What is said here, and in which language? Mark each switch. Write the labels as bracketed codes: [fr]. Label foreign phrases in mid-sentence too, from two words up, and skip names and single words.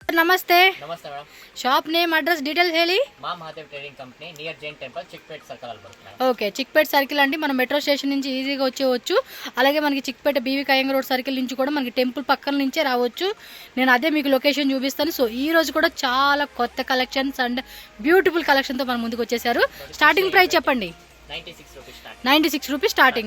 [kn] ಸರ್ ನಮಸ್ತೆ. ನಮಸ್ತೆ ಮೇಡಮ್. [en] shop name address details ಹೇಳಿ. [te] మా మహాదేవ్ ట్రేడింగ్ కంపెనీ [en] near Jain temple Chickpet circle [kn] ಅಲ್ಲಿ ಬರುತ್ತೆ. [te] ఓకే, చిక్పేట్ సర్కిల్ అండి. మనం [en] metro station [te] నుంచి ఈజీగా వచ్చేవచ్చు. అలాగే మనకి చిక్పేట బీవీ కయంగ రోడ్ సర్కిల్ నుంచి కూడా మనకి టెంపుల్ పక్కన నుంచే రావచ్చు. నేను అదే మీకు లొకేషన్ చూపిస్తాను. సో ఈ రోజు కూడా చాలా కొత్త [en] collections and beautiful [te] కలెక్షన్తో మన ముందుకు వచ్చేసారు. [en] starting price [te] చెప్పండి. 96 [en] rupees starting.